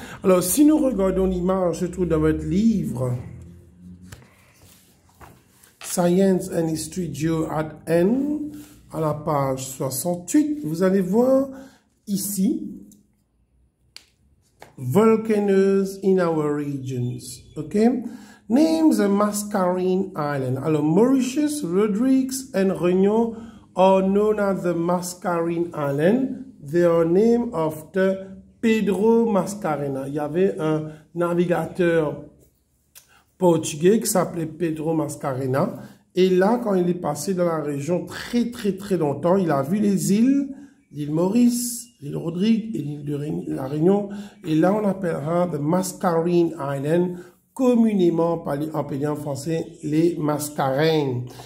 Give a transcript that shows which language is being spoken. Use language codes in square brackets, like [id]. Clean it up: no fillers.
[fr] Alors, si nous regardons l'image, se trouve dans votre livre Science and History Geo at N, à la page 68, vous allez voir ici [en] volcanoes in our regions. Ok? Names the Mascarene Island. Alors, Mauritius, Rodrigues, and Réunion are known as the Mascarene Island. They are named after Pedro Mascarena. [fr] Il y avait un navigateur portugais qui s'appelait Pedro Mascarena. Et là, quand il est passé dans la région très longtemps, il a vu les îles, l'île Maurice, l'île Rodrigue et l'île de la Réunion. Et là, on appellera the Mascarene Island, communément appelé en français les Mascarenes.